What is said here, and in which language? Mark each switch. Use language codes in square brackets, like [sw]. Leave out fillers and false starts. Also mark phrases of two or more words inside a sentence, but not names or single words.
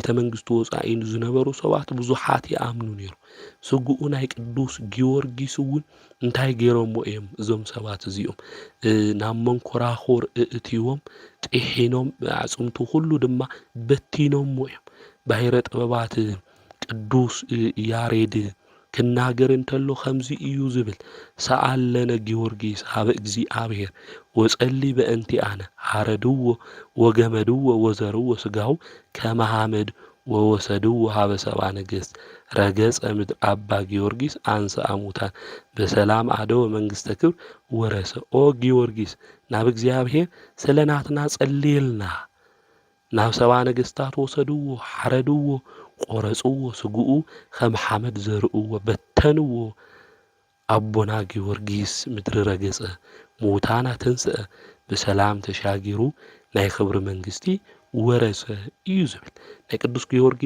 [ti] መንግስቲ ወፃኢን ዝነበሩ ሰባት ብዙሓት ይኣምኑ ነይሩ። ስጉኡ ናይ ቅዱስ ጊዮርጊስ እውን እንታይ ገይሮሞ እዮም እዞም ሰባት እዚኦም ናብ መንኮራኹር እእትይዎም ጢሒኖም ኣጽምቱ ሁሉ ድማ በቲኖሞ እዮም። ባሕረ ጥበባት ቅዱስ ያሬድ ክናገር እንተሎ ከምዚ እዩ ዝብል [gez] ሰአለነ ጊዮርጊስ ሃበ እግዚአብሔር ወጸሊ በእንቲአነ ሃረድዎ ወገመድዎ ወዘርዎ ስጋው ከመሐመድ ወወሰድዎ ሃበ ሰባ ነገሥት ረገጸ ምድር አባ ጊዮርጊስ አንሰ አሙታን በሰላም አደወ መንግሥተ ክብር ወረሰ። [ti] ኦ ጊዮርጊስ ናብ እግዚአብሔር ስለናትና ጸልየልና ናብ ሰባ ነገሥታት ወሰድዎ ሓረድዎ ቆረጽዎ ስጉኡ ከም ሓመድ ዘርእዎ በተንዎ። አቦና ጊዮርጊስ ምድሪ ረገጸ ሙታና ተንስአ ብሰላም ተሻጊሩ ናይ ክብሪ መንግስቲ ወረሰ እዩ ዝብል ናይ ቅዱስ ጊዮርጊስ